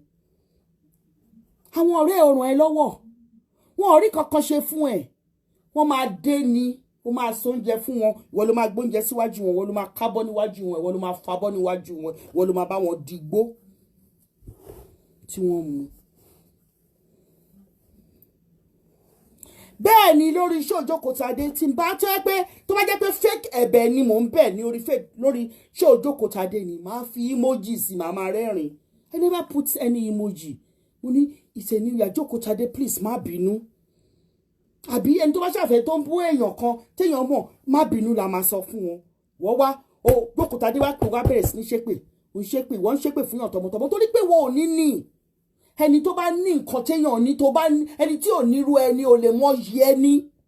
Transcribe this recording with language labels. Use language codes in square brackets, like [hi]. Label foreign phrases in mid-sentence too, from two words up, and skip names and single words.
[yo] Àwọn ọ̀rẹ́ ọ̀rùn ẹ lọ́wọ́ wọn ò rí kankan ṣe fún ẹ wọ́n máa dé ni ó máa so oúnjẹ fún wọn ìwọ ló máa gbóúnjẹ síwájú wọn ìwọ ló máa kábọ́ níwájú wọn ìwọ ló máa fabọ́ níwájú wọn ìwọ ló máa bá wọn dìgbó tí wọ́n mu. Bẹ́ẹ̀ ni lórí iṣẹ́ Òjókòtadé tí n bá tẹ́ pé tó bá jẹ́ pé fake ẹ̀bẹ̀ ni mò ń bẹ̀ ní orí iṣẹ́ Òjókòtadé ni màá fi emoji sí màá máa rẹ́rìn. [en] I never put any emoji. [yo] Mo ní ìṣẹ̀ni Òjókòtadé please má bínú. Àbí ẹni tó bá ṣàfẹ́ tó ń bú èèyàn kan téèyàn mọ̀ má bínú la máa sọ fún wọn. Wọ́n wá Òjókòtadé wá kó wá bẹ̀rẹ̀ sí ní ṣépè. Wọ́n ń ṣépè fún yàn tọmọtọmọ torí pé wọn ò ní. Ẹni tó bá ní nǹkan téèyàn ní tó bá ní ẹni tí ò nírú ẹni ò lè mọ yí ẹni.